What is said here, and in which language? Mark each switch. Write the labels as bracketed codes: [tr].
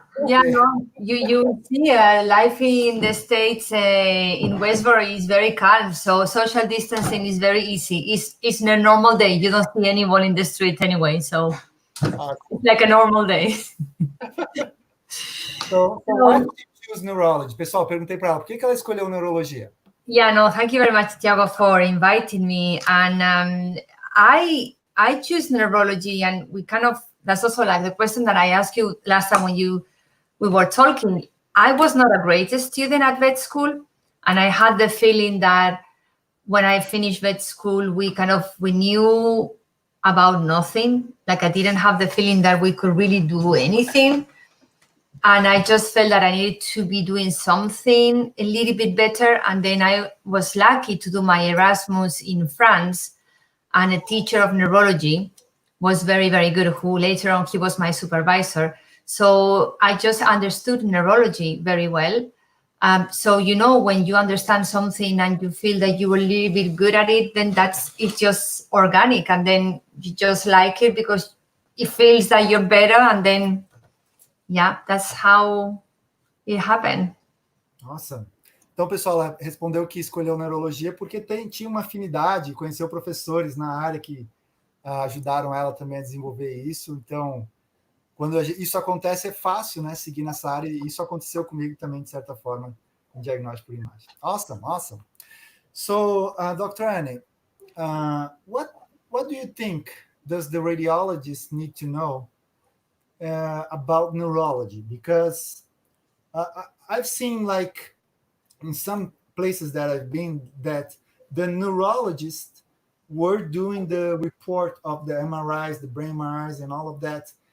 [en] Yeah, no, you see, life in the States, in Westbury is very calm. So social distancing is very easy. It's a normal day. You don't see anyone in the street anyway. So it's like a normal day. So why did you choose neurology? [pt] Pessoal, perguntei para ela, por que ela escolheu neurologia? [en] Yeah, no, thank you very much, Tiago, for inviting me. And I choose neurology, and that's also like the question that I asked you last time when we were talking. I was not a great student at vet school, and I had the feeling that when I finished vet school, we knew about nothing. Like I didn't have the feeling that we could really do anything. And I just felt that I needed to be doing something a little bit better. And then I was lucky to do my Erasmus in France. And a teacher of neurology was very, very good, who later on, he was my supervisor. So I just understood neurology very well. So, when you understand something and you feel that you were a little bit good at it, then it's just organic. And then you just like it because it feels that you're better. And then, yeah, that's how it happened. Awesome. [pt] Então, pessoal, ela respondeu que escolheu neurologia porque tinha uma afinidade, conheceu professores na área que ajudaram ela também a desenvolver isso. Então, quando isso acontece, é fácil, né, seguir nessa área. E isso aconteceu comigo também, de certa forma, com diagnóstico por imagem. [en] Awesome, awesome. So, Dr. Anne, what do you think does the radiologist need to know about neurology? Because I've seen, like, in some places that I've been, that the neurologists were doing the report of the MRIs, the brain MRIs, and all of that.